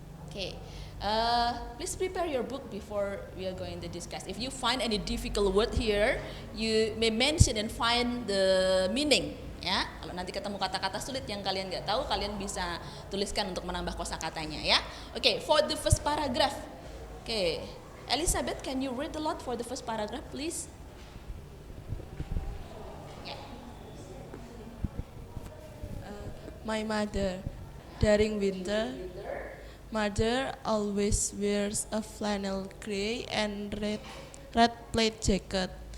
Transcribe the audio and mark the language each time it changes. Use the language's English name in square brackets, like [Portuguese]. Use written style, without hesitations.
[English] Okay, please prepare your book before we are going to discuss. If you find any difficult word here, you may mention and find the meaning. [Indonesian] Ya, kalau nanti ketemu kata-kata sulit yang kalian nggak tahu, kalian bisa tuliskan untuk menambah kosakatanya ya. [English] Okay, for the first paragraph. Okay, Elizabeth, can you read a lot for the first paragraph, please? Yeah. My mother, during winter, mother always wears a flannel gray and red plaid jacket.